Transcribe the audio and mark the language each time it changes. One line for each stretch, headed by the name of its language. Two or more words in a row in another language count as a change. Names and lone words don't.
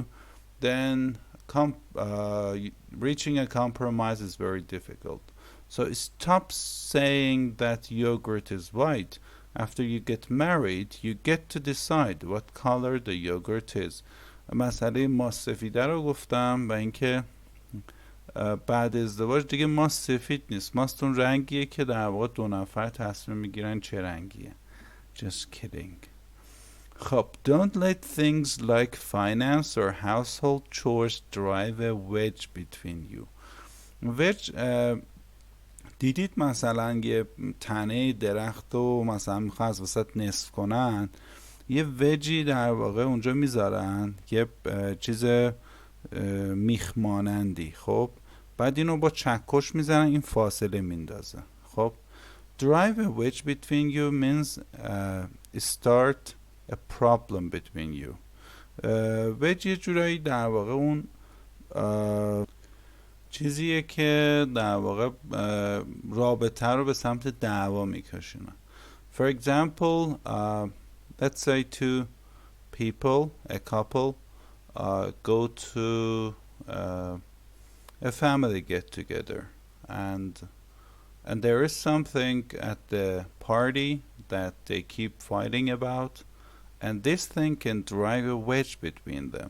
English: Then reaching a compromise is very difficult. So stop saying that yogurt is white. After you get married, you get to decide what color the yogurt is.
Persian: مسئله ماست سفیده رو گفتم و اینکه بعد ازدواج دیگه ماست سفید نیست. ماست اون رنگیه که در واقع دو نفر تصمیم میگیرن چه رنگیه.
English: Just kidding. خب don't let things like finance or household chores drive a wedge between you.
Persian: wedge دیدید مثلا یه تنه درخت و مثلا میخواه از وسط نصف کنن یه وجی در واقع اونجا میذارن یه چیز میخ مانندی. خب بعد اینو با چکش میزنن این فاصله میندازه.
English: خب drive a wedge between you means start a problem between you.
Persian: wedge یه جورایی در واقع اون چیزیه که در واقع رابطه رو به سمت دعوا میکشونه.
English: For example, let's say two people, a couple, go to a family get together and there is something at the party that they keep fighting about and this thing can drive a wedge between them.